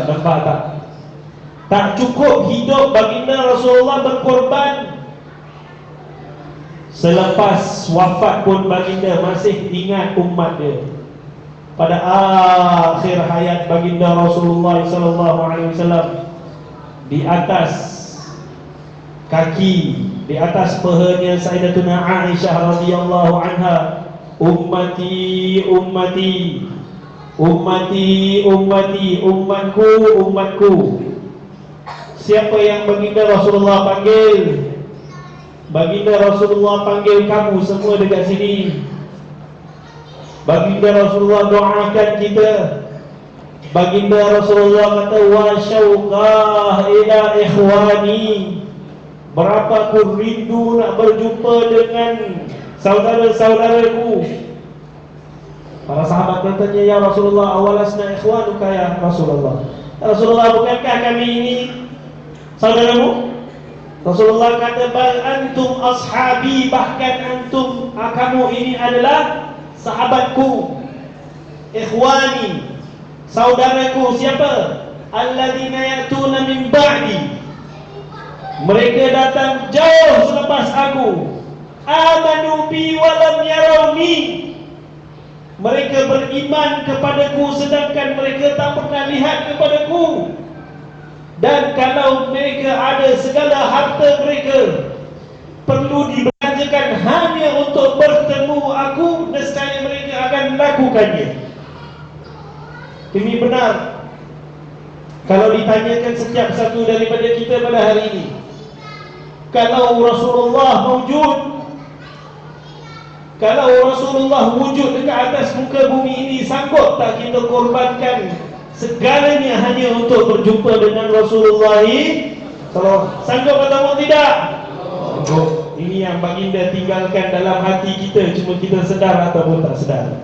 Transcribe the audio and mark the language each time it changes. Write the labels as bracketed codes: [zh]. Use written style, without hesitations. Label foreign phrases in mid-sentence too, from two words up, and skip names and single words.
[ms] Nampak tak? Tak cukup hidup baginda Rasulullah berkorban, selepas wafat pun baginda masih ingat umat dia. Pada akhir hayat baginda Rasulullah [ar] صلى الله عليه وسلم, [ms] di atas kaki, di atas pahanya Sayyidatuna Aisyah [ar] رضي الله عنها، أمتي أمتي أمتي أمتي, [ms] umatku umatku. Siapa yang baginda Rasulullah panggil? Baginda Rasulullah panggil kamu semua dekat sini. Baginda Rasulullah doakan kita. Baginda Rasulullah kata, [ar] واشوقاه إلى إخواني, [ms] berapa aku rindu nak berjumpa dengan saudara-saudaraku. Para sahabat bertanya, [ar] يا رسول الله، أولسنا إخوانك يا رسول الله. [ms] Rasulullah, bukankah kami ini saudaramu? Rasulullah kata, [ar] بل أنتم أصحابي, [ms] bahkan antum, kamu ini adalah sahabatku. Ikhwani, saudaraku. Siapa? [ar] الذين يأتون من بعدي, [ms] mereka datang jauh selepas aku. [ar] آمنوا بي ولم يروني, [ms] mereka beriman kepadaku sedangkan mereka tak pernah lihat kepadaku. Dan kalau mereka ada segala harta mereka perlu dibelanjakan hanya untuk bertemu aku, melakukannya. Ini benar. Kalau ditanyakan setiap satu daripada kita pada hari ini, kalau Rasulullah wujud dekat atas muka bumi ini, sanggup tak kita korbankan segalanya hanya untuk berjumpa dengan Rasulullah? Sanggup atau tidak? Ini yang baginda tinggalkan dalam hati kita, cuma kita sedar ataupun tak sedar.